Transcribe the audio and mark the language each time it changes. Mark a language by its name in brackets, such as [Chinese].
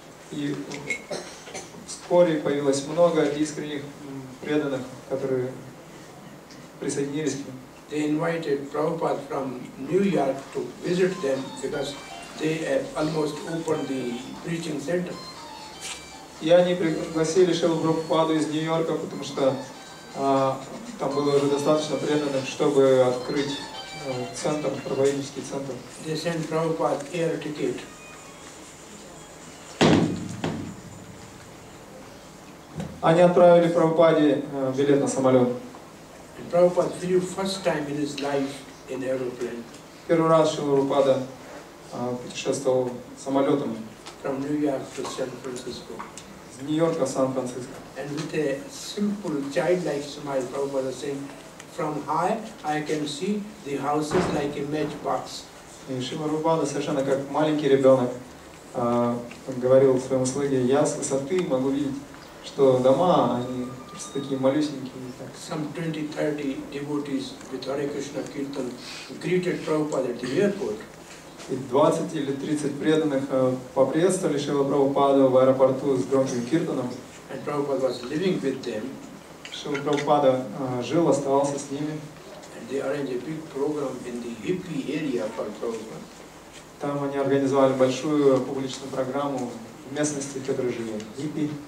[Russian] И вскоре появилось много искренних преданных, которые присоединились к ним. [English] They invited Prabhupada from New York to visit them because they had almost opened the preaching center. [Russian] И они пригласили Шрилу Прабхупаду из Нью-Йорка, потому что там было уже достаточно преданных, чтобы открыть центр, проповеднический центр. [English] They sent Prabhupada air ticket. [Russian] Они отправили Прабхупаде билет на самолет. [English] And Prabhupada flew first time in his life in aeroplane. [Russian] Первый раз Шрила Прабхупада путешествовал самолетом [English] From New York to San Francisco. [Russian] из Нью-Йорка в Сан-Франциско. [English] And with a simple childlike smile, Prabhupada was saying, from high I can see the houses like a matchbox. [Russian] И Шрила Прабхупада совершенно как маленький ребенок говорил своему слуге, я с высоты могу видеть, что дома, они просто такие малюсенькие. [English] Some 20-30 devotees with Hare Krishna Kirtan greeted Prabhupada at the airport. [Russian] И 20 или 30 преданных поприветствовали Шрила Прабхупаду в аэропорту с громким киртаном. [English] And Prabhupada was living with them. [Russian] Шрила Прабхупада жил, оставался с ними. [English] And they arranged a big program in the hippie area for Prabhupada. [Russian] Там они организовали большую публичную программу в местности, в которой жили хиппи.